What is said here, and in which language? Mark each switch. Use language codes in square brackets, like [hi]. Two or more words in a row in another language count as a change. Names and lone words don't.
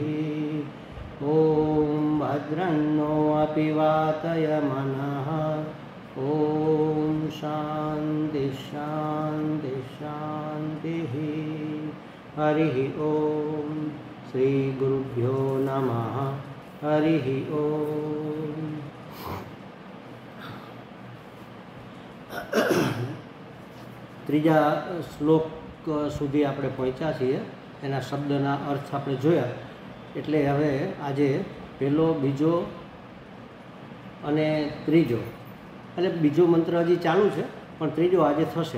[sa] ॐ भद्रन्नो अपि वातयमनः। ॐ शान्ति शान्ति शान्तिः। हरिः ॐ श्रीगुरुभ्यो नमः। हरिः ॐ। [gu] ત્રીજા શ્લોક સુધી આપણે પહોંચ્યા છીએ, એના શબ્દના અર્થ આપણે જોયા. એટલે હવે આજે પહેલો, બીજો અને ત્રીજો, એટલે બીજો મંત્ર હજી ચાલુ છે પણ ત્રીજો આજે થશે.